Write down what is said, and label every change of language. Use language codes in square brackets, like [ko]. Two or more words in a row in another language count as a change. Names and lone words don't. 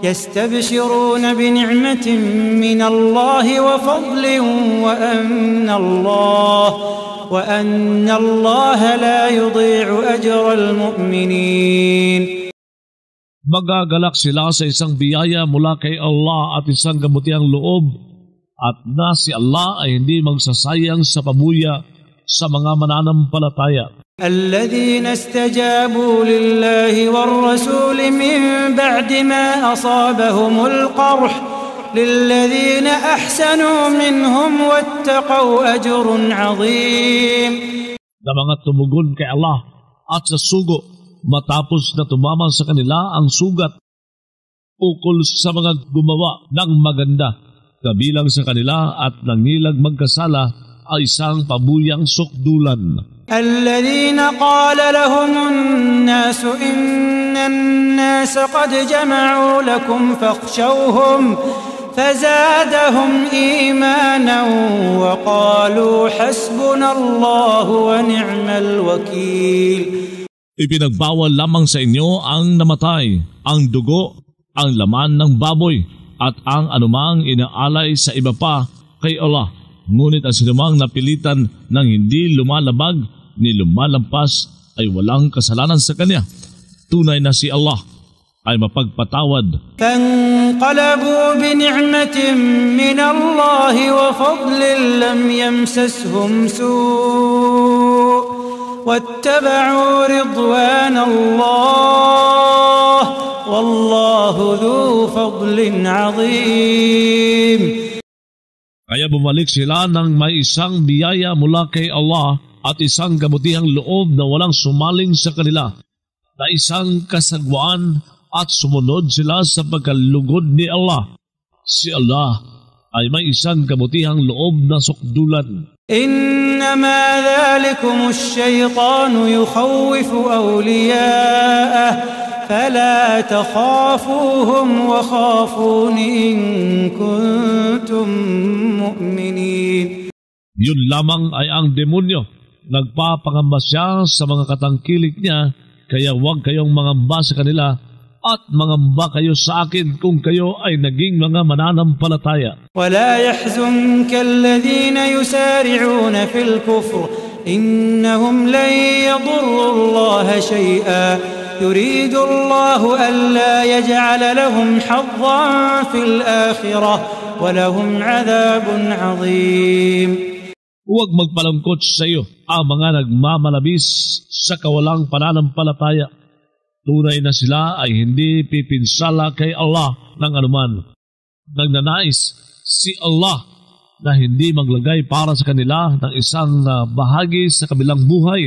[ar] يستبشرون بنعمة من الله وفضل وأن الله لا يضيع أجر المؤمنين. [tl] Magagalak sila sa isang biyaya mula kay Allah at isang kabutihang loob, at na si Allah ay hindi magsasayang sa pabuya sa mga mananampalataya. [ar] الذين استجابوا لله والرسول من بعد ما أصابهم القرح للذين أحسنوا منهم واتقوا أجر عظيم. [tl] Na mga tumugon kay Allah at sa sugo matapos na tumama sa kanila ang sugat ukol sa mga gumawa ng maganda kabilang sa kanila at nangilag magkasala ay isang pabuyang sukdulan. [ar] الذين قال لهم الناس إن الناس قد جمعوا لكم فاخشوهم فزادهم إيمانا وقالوا حسبنا الله ونعم الوكيل. [tl] Ipinagbawal lamang sa inyo ang namatay, ang dugo, ang laman ng baboy, at ang anumang inaalay sa iba pa kay Allah. Ngunit ang sinumang napilitan ng hindi lumalabag ni lumalampas ay walang kasalanan sa kanya. Tunay na si Allah ay mapagpatawad. [ar] فانقلبوا بنعمة من الله وفضل لم يمسسهم سوء واتبعوا رضوان الله والله ذو فضل عظيم. [tl] Kaya bumalik sila ng may isang biyaya mula kay Allah at isang kabutihang loob na walang sumaling sa kanila, na isang kasagwaan, at sumunod sila sa pagkalugod ni Allah. Si Allah ay may isang kabutihang loob na sukdulan. [ar] إنما ذلكم الشيطان يخوف أولياءه فلا تخافوهم وخافون إن كنتم مؤمنين. [tl] Yun lamang ay ang demonyo. Nagpapangamba siya sa mga katangkilik niya, kaya huwag kayong mangamba sa kanila at mangamba kayo sa akin kung kayo ay naging mga mananampalataya. [ar] ولا يحزنك الذين يسارعون في الكفر إنهم لن يضروا الله شيئا يريد الله ألا يجعل لهم حظا في الآخرة ولهم عذاب عظيم. [tl] Huwag magpalangkot sa iyo ang mga nagmamalabis sa kawalang pananampalataya. Tunay na sila ay hindi pipinsala kay Allah ng anuman. Nagnanais si Allah na hindi maglagay para sa kanila ng isang bahagi sa kabilang buhay.